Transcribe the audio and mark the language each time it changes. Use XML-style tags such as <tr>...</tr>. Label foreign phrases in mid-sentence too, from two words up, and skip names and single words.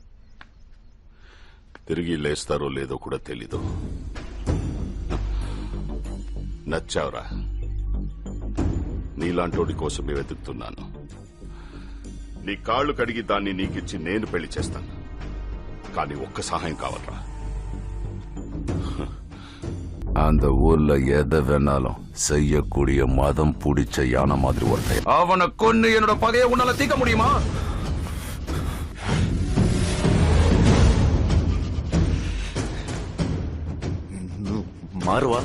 <te>తిరిగి లేస్తారో లేదో కూడా తెలీదు. నచ్చావురా, నీలాంటోడి కోసమే వెతుకుతున్నాను. నీ కాళ్లు కడిగి దాన్ని నీకిచ్చి నేను పెళ్లి చేస్తాను. కానీ ఒక్క సహాయం కావాలరా.</te> <ta>அந்த ஊர்ல எதை வேணாலும் செய்யக்கூடிய மதம் பிடிச்ச யானை மாதிரி ஒருத்தன். அவனை கொன்னு என்னோட பகையை உன்னால தீர்க்க முடியுமா? மாறுவா?</ta>